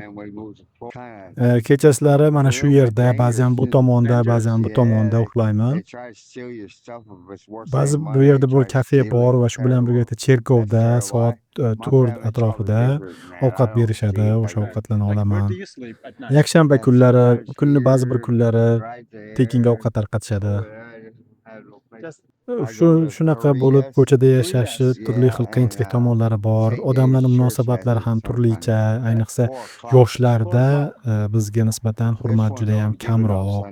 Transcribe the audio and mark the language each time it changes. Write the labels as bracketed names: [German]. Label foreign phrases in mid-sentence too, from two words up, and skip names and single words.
[Uzbek] Kechasilari mana shu yerda, ba'zan bu tomonda, ba'zan bu tomonda uxlayman. Ba'zi bu yerda bir kafe bor va shu bilan birga cherkovda soat 4 atrofida ovqat berishadi, o'sha ovqatlarni olaman. [English] Where do you sleep at night? [Uzbek] Yakshanba kunlari, kunni ba'zi bir kunlari tekinga ovqat tarqatishadi. Shunaqa bo'lib ko'chada yashashi turli xil qiyinchilik tomonlari bor. Odamlarning munosabatlari ham turlicha, ayniqsa yoshlarda bizga nisbatan hurmat juda ham kamroq.